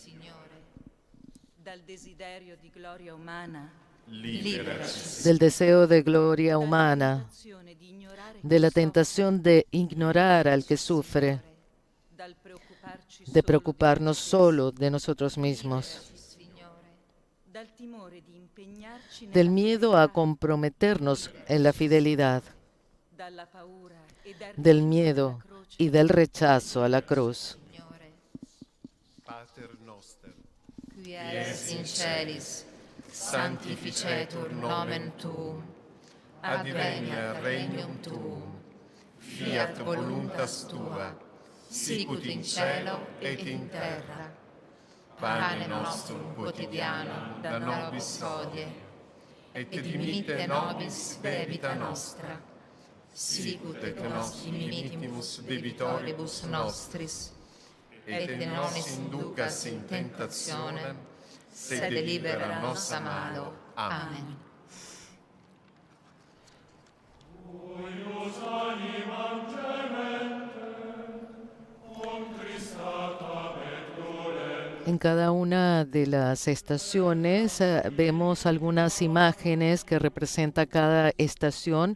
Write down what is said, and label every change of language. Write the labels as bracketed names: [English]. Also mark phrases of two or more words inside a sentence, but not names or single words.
[Spanish] Del deseo de gloria humana, de la tentación de ignorar al que sufre, de preocuparnos solo de nosotros mismos, del miedo a comprometernos en la fidelidad, del miedo y del rechazo a la cruz. [Latin] Pater noster, Qui es in celis, sanctificetur nomen tuum, adveniat regnum tuum, fiat voluntas tua, sicut in cielo et in terra. Pane nostrum quotidianum da nobis hodie, et dimitte nobis debita nostra, sicut et nos dimittimus debitoribus nostris, et non inducas in tentationem, sed libera nos a malo. Amen. [Spanish] En cada una de las estaciones vemos algunas imágenes que representa cada estación.